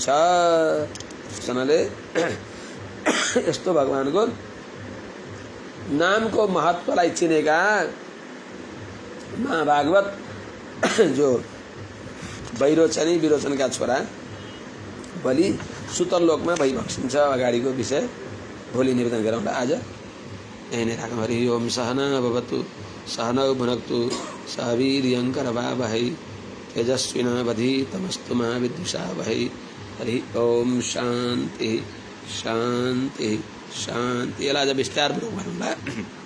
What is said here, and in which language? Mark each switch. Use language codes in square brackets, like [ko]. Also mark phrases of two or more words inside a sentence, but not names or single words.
[ne] त्यसनाले यस्तो भगवानको नामको महत्वलाई चिनेका महाभागवत जो वैरोचनी विरोचनका छोरा बलि सुतल लोकमा भइबक्सिन्छ। अगाडिको विषय भोलि निवेदन गरौँला। आज यही नै राखौँ। [sa] हरि ओम सहना भवतु सहनौ भुनक्तु सह वीर्यङ्करवावहै तेजस्विनावधीतमस्तु मा विद्विषावहै। हरि ओम शान्ति शान्ति शान्ति। [ne] यसलाई आज विस्तारपूर्वक गरौँला।